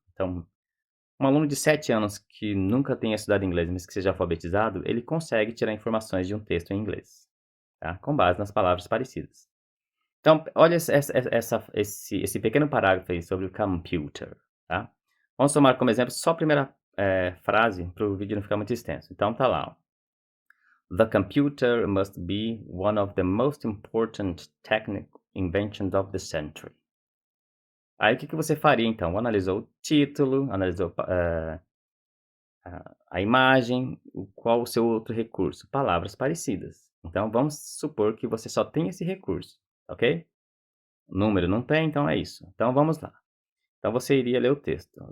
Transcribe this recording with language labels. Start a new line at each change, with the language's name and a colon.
Portuguese: Então, um aluno de 7 anos que nunca tenha estudado inglês, mas que seja alfabetizado, ele consegue tirar informações de um texto em inglês. tá? Com base nas palavras parecidas. Então, olha esse pequeno parágrafo aí sobre o computer, tá? Vamos tomar como exemplo só a primeira frase para o vídeo não ficar muito extenso. Então tá lá, ó.
English: The computer must be one of the most important technical inventions of the century.
Portuguese: Aí o que você faria então? Analisou o título, analisou a imagem, qual o seu outro recurso? Palavras parecidas. Então vamos supor que você só tem esse recurso, ok? Número não tem, então é isso. Então vamos lá. Então você iria ler o texto.